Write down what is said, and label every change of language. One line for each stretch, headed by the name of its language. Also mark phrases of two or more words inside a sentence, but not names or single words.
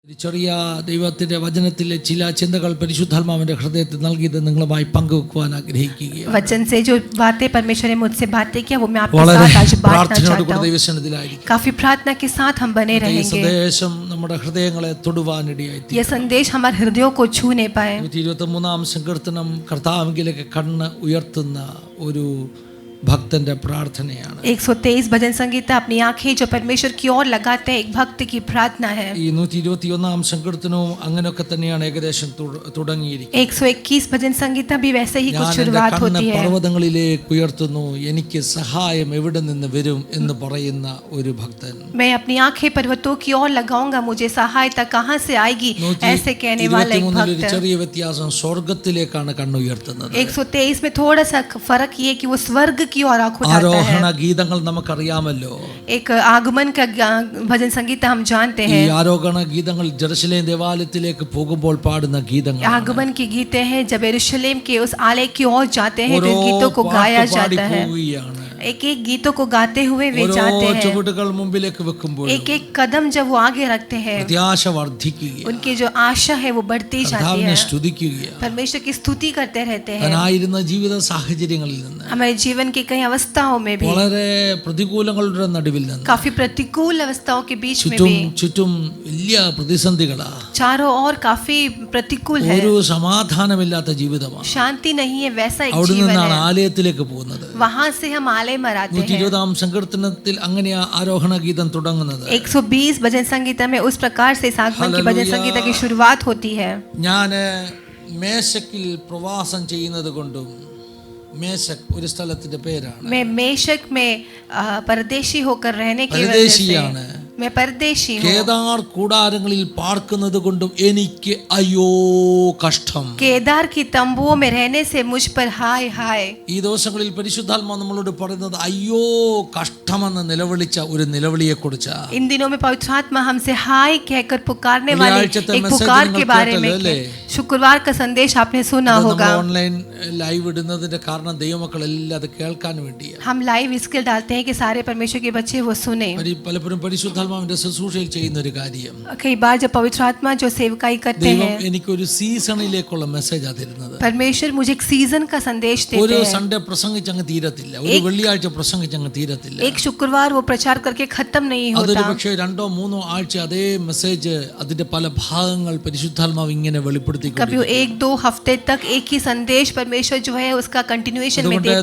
Malayalam: ചെറിയ ദൈവത്തിന്റെ വചനത്തിലെ ചില ചിന്തകൾ പരിശുദ്ധാത്മാവിന്റെ ഹൃദയത്തിൽ നൽകിയത് നിങ്ങളുമായി പങ്കുവെക്കുവാൻ ആഗ്രഹിക്കുകയാണ്.
Hindi: वचन से जो बातें परमेश्वर ने मुझसे बातें किया वो मैं आपके साथ आज बांटना चाहता हूं. काफी प्रार्थना के साथ हम बने रहेंगे.
Malayalam: സന്ദേശം നമ്മുടെ ഹൃദയങ്ങളെ തൊടുവാനിടയായി.
Hindi: ये संदेश हमारे हृदयों को छू नहीं पाए.
Malayalam: 23-ാം സങ്കീർത്തനം കർത്താവിലേക്ക് കണ്ണ് ഉയർത്തുന്ന ഒരു ഭക്തന്റെ പ്രാർത്ഥനയാണ്.
Hindi: 123 भजन संगीता अपनी आंखें जो परमेश्वर की ओर लगाते हैं एक भक्त की प्रार्थना है.
Malayalam: ഈ 121-ാം സങ്കീർത്തനവും അങ്ങനെയൊക്കെ തന്നെയാണ് ഏകദേശം തുടങ്ങിയിരിക്കുന്നത്.
Hindi: 121 भजन संगीता भी वैसे ही कुछ शुरुआत होती है.
Malayalam: പർവ്വതങ്ങളിലേക്ക് ഉയർത്തുന്നു, എനിക്ക് സഹായം എവിടെ നിന്ന് വരും എന്ന് പറയുന്ന ഒരു ഭക്തൻ.
Hindi: मैं अपनी आंखें पर्वतों की ओर लगाऊंगा, मुझे सहायता कहां से आएगी, ऐसे कहने वाला एक भक्त.
Malayalam: ചെറിയ വ്യത്യാസം, സ്വർഗ്ഗത്തിലേക്കാണ് കണ്ണുയർത്തുന്നത്.
Hindi: 123 में थोड़ा सा फर्क ये कि वो स्वर्ग की ओर आंख उठाता है.
Malayalam: ആരോഹണ ഗീതങ്ങൾ നമുക്കറിയാമല്ലോ.
Hindi: एक आगमन का भजन संगीत हम जानते हैं.
Malayalam: ഈ ആരോഹണ ഗീതങ്ങൾ ജെറുസലേം ദേവാലയത്തിലേക്ക് പോകുമ്പോൾ പാടുന്ന ഗീതങ്ങൾ.
Hindi: आगमन की गीतें हैं जब यरूशलेम के उस आलय की ओर जाते हैं तो इन गीतों को गाया जाता है. एक एक गीतों को गाते हुए वे जाते हैं.
Malayalam: ചുവടുകൾ മുമ്പിലേക്ക് വെക്കുമ്പോൾ
Hindi: एक एक कदम जब वो आगे रखते हैं
Malayalam: പ്രത്യാശ വർദ്ധിക്കുകയാണ്.
Hindi: उनकी जो आशा है वो बढ़ती जाती
Malayalam: കർത്താവിനെ
Hindi: है.
Malayalam: സ്തുതിക്കുകയാണ്.
Hindi: परमेश्वर की स्तुति करते रहते हैं.
Malayalam: താനായിരുന്ന ജീവിത സാഹചര്യങ്ങളിൽ നിന്ന്,
Hindi: हमारे जीवन की कई अवस्थाओं में भी,
Malayalam: വളരെ പ്രതികൂലങ്ങളുടെ നടുവിൽ നിന്ന്,
Hindi: काफी प्रतिकूल अवस्थाओं के बीच में भी,
Malayalam: ചുറ്റും വലിയ പ്രതിസന്ധികളാ,
Hindi: चारों ओर काफी प्रतिकूल है,
Malayalam: ഒരു സമാധാനമില്ലാത്ത ജീവിതമാണ്.
Hindi: शांति नहीं है, वैसा एक
Malayalam: അവിടെ
Hindi: जीवन
Malayalam: നിന്നാണ്
Hindi: है.
Malayalam: ആലയത്തിലേക്ക് പോകുന്നത്.
Hindi: वहां से हम आलय में आते हैं.
Malayalam: 120-ാം സങ്കീർത്തനത്തിൽ അങ്ങനെ ആരോഹണ ഗീതം തുടങ്ങുന്നത്.
Hindi: 120 भजन संगीता में उस प्रकार से आगमन की भजन संगीता की शुरुआत होती है.
Malayalam: ഞാൻ മേശക്കിൽ പ്രവാസം ചെയ്യുന്നത് കൊണ്ടും, മേശക് ഒരു സ്ഥലത്തിന്റെ പേരാണ്.
Hindi: मैं मेशक में परदेशी होकर रहने की वजह से
Malayalam: പരദേശിയാണ്.
Hindi: मैं परदेशी हूँ.
Malayalam: കേദാർ കൂടാരങ്ങളിൽ പാർക്കുന്നത് കൊണ്ടും എനിക്ക് അയ്യോ കഷ്ടം.
Hindi: केदार की तंबुओं में रहने से मुझ पर हाय हाय.
Malayalam: ഈ ദിവസങ്ങളിൽ പരിശുദ്ധാത്മാ നമ്മളോട് പറയുന്നത് അയ്യോ കഷ്ടമെന്ന് നിലവിളിച്ച ഒരു നിലവിളിയെ കുറിച്ചാ.
Hindi: इन दिनों में पवित्र आत्मा हमसे हाय कहकर पुकारने वाले एक पुकार के बारे में. शुक्रवार का संदेश आपने सुना होगा.
English: online live
Malayalam: ഇടുന്നതിന്റെ കാരണം ദൈവമക്കൾ എല്ലാം അത് കേൾക്കാൻ വേണ്ടിയാണ്.
Hindi: हम लाइव इसलिए डालते हैं कि सारे परमेश्वर के बच्चे वो सुने.
Malayalam: പലപ്പോഴും പരിശുദ്ധാത്മാവിന്റെ ശുശ്രൂഷയിൽ ചെയ്യുന്ന ഒരു കാര്യം,
Hindi: कई बार जब पवित्र आत्मा जो सेवकाई करते हैं,
Malayalam: എനിക്കൊരു സീസണിലേക്കുള്ള മെസ്സേജ് ആ തരുന്നത്.
Hindi: परमेश्वर मुझे एक सीजन का संदेश देते
Malayalam: ഒരു
Hindi: हैं.
Malayalam: സൺഡേ പ്രസംഗിച്ചങ്ങ് തീരത്തില്ല, ഒരു വെള്ളിയാഴ്ച പ്രസംഗിച്ചങ്ങ് തീരത്തില്ല.
Hindi: एक शुक्रवार वो प्रचार करके खत्म नहीं
Malayalam: അതൊരു
Hindi: होता.
Malayalam: പക്ഷേ 2-3 ആഴ്ച അതേ മെസ്സേജ് അതിന്റെ പല ഭാഗങ്ങൾ പരിശുദ്ധാത്മാവ് ഇങ്ങനെ വെളിപ്പെടുത്തി.
Hindi: कभी 1-2 हफ्ते तक एक ही संदेश परमेश्वर जो है उसका कंटिन्यूएशन में देते